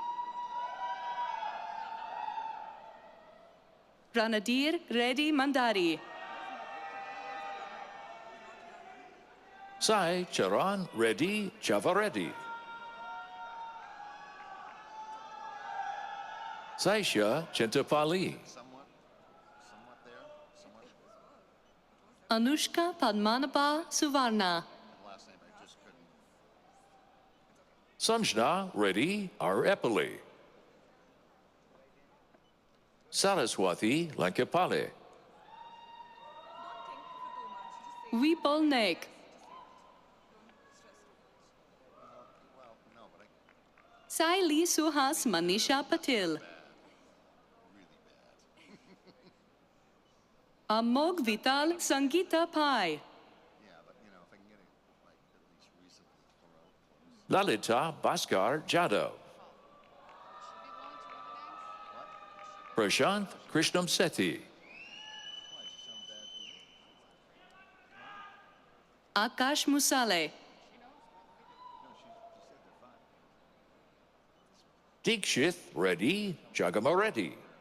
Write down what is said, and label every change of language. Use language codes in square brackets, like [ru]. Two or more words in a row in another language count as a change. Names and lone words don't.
[en] Ranadir Reddy Mandari. Sai Charan Reddy Chavareddy. Saisha Chintapali. Somewhat there. Somewhat. Anushka Padmanabha Suvarna. Last name I just couldn't. Sanjna Reddy Arepali. Saraswati Lankapale. Vipul Naik. Well, no, but Saili Suhas Manisha Patil. Amog Vital Sangeeta Pai. yeah, but if I can get it like at least recently close. Lalita Bhaskar Jadhav. Prashant Krishnam Sethi. Akash Musale. Dikshith Reddy Jagamareddy.